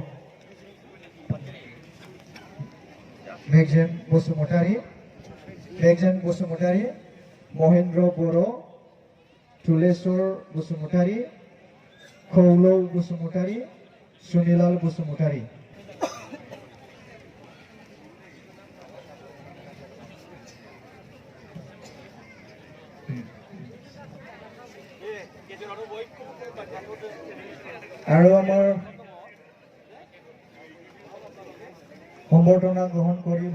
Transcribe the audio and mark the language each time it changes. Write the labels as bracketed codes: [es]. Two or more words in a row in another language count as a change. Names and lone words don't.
[as] मेगजेन बसुमतारी, महेन्द्र बर, तुलेश्वर बसुमतारी, खौलौ बसुमतारी, सुनिलाल बसुमतारी। আৰু আমাৰ সম্বৰ্ধনা গ্ৰহণ কৰিব